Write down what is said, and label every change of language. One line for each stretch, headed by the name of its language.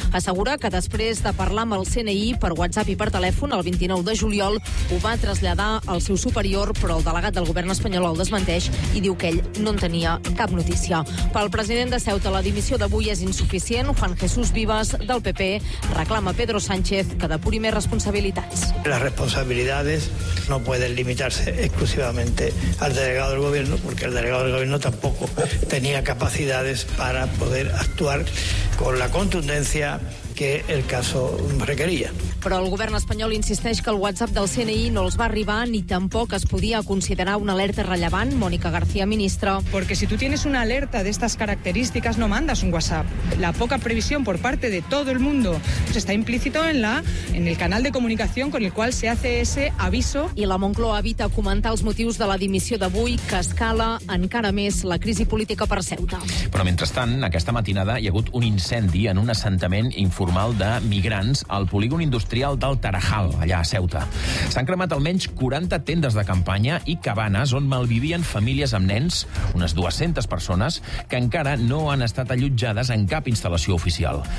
Catalan: Assegura que després de parlar amb el CNI per WhatsApp i per telèfon el 29 de juliol ho va traslladar al seu superior, però el delegat del govern espanyol el desmenteix i diu que ell no en tenia cap notícia. Pel president de Ceuta, la dimissió d'avui és insuficient. Juan Jesús Vives, del PP, reclama Pedro Sánchez que depuri més responsabilitats.
Spanish: Las responsabilidades no pueden limitarse exclusivamente al delegado del gobierno, porque el delegado del gobierno tampoco tenía capacidades para poder actuar con la contundencia que el caso requería.
Catalan: Però el govern espanyol insisteix que el WhatsApp del CNI no els va arribar ni tampoc es podia considerar una alerta rellevant. Mònica García, ministra.
Spanish: Porque si tú tienes una alerta de estas características no mandas un WhatsApp. La poca previsión por parte de todo el mundo está implícito en el canal de comunicación con el cual se hace ese aviso.
Catalan: I la Moncloa evita comentar els motius de la dimissió d'avui, que escala encara més la crisi política per Ceuta. Però mentrestant, aquesta matinada hi ha hagut un incendi en un assentament informal de migrants al polígon industrial del Tarajal, allà a Ceuta. S'han cremat almenys 40 tendes de campanya i cabanes on malvivien famílies amb nens, unes 200 persones, que encara no han estat allotjades en cap instal·lació oficial.